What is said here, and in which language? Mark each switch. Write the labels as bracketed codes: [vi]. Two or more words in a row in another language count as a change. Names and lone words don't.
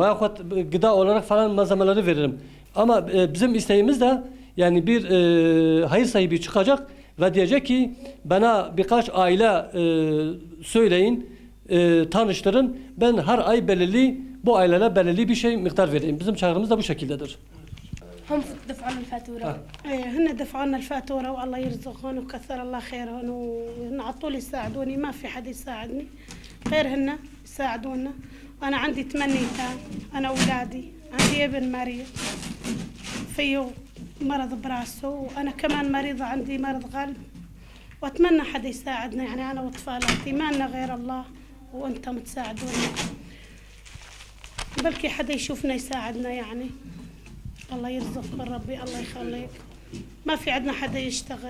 [tr] Veyahut gıda olarak falan malzemeleri veririm. Ama bizim isteğimiz de yani bir hayır sahibi çıkacak ve diyecek ki bana birkaç aile söyleyin, tanıştırın. Ben her ay bu ailelere belirli bir şey miktar vereyim. Bizim çağrımız da bu şekildedir. [ar] هم دفعوا لنا الفاتورة. إيه هن دفعوا لنا الفاتورة والله يرزقهم وكثر الله خيرهم وهن على طول يساعدوني ما في حد يساعدني غير هن يساعدونا. أنا عندي 8 أيتام أنا أولادي عندي ابن مريض فيه مرض براسه وأنا كمان مريضة عندي مرض قلب وأتمنى حد يساعدنا يعني أنا وأطفالاتي ما لنا غير الله وأنتم تساعدونا بلكي حدا يشوفنا يساعدنا يعني الله يرزقكم ربي الله يخليك ما في عندنا حدا يشتغل